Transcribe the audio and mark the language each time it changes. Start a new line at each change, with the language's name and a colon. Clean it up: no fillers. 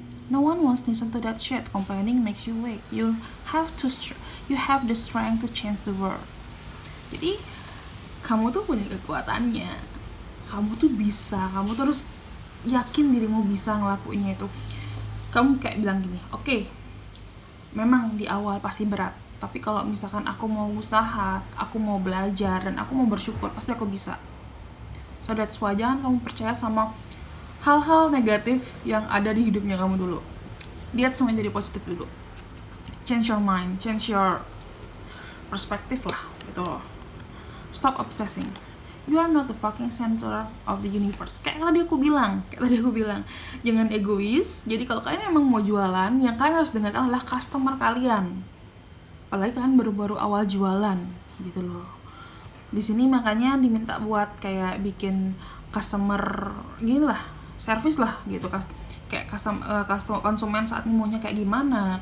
English: No one wants to listen to that shit. Complaining makes you weak. You have the strength to change the world.
Indonesian: Jadi kamu tuh punya kekuatannya, kamu tuh bisa, kamu terus yakin dirimu bisa ngelakuinnya itu. Kamu kayak bilang gini, oke, memang di awal pasti berat, tapi kalau misalkan aku mau usaha, aku mau belajar, dan aku mau bersyukur, pasti aku bisa.
English: So that's why
Indonesian: jangan kamu percaya sama hal-hal negatif yang ada di hidupnya kamu dulu. Lihat semuanya jadi positif dulu.
English: Change your mind, change your perspective
Indonesian: lah gitu.
English: Stop obsessing. You are not the fucking center of the universe.
Indonesian: Kayak tadi aku bilang, jangan egois. Jadi kalau kalian emang mau jualan, yang kalian harus dengarkan adalah customer kalian. Apalagi kalian baru-baru awal jualan, gitu loh. Di sini makanya diminta buat kayak bikin customer gini lah, service lah gitu, kayak konsumen saat ini maunya kayak gimana.